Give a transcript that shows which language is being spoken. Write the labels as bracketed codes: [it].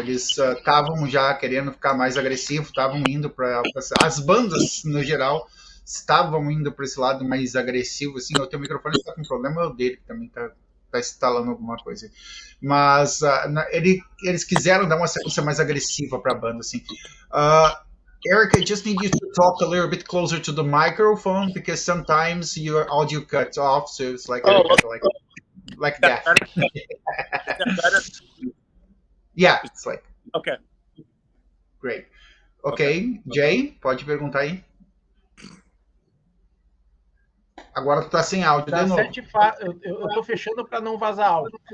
[pt] Eles estavam já querendo ficar mais agressivos, estavam indo para as bandas no geral estavam indo para esse lado mais agressivo. Assim, o teu microfone está com problema, é o dele que também tá instalando alguma coisa. Mas eles quiseram dar uma sequência mais agressiva para a banda, assim. [en] Eric, I just need you to talk a little bit closer to the microphone because sometimes your audio cuts off, so it's like like that. Yeah, it's like. Okay. [pt] Great. Okay, Jay, pode perguntar aí. Agora tu tá sem áudio de novo. Eu tô fechando para não vazar áudio.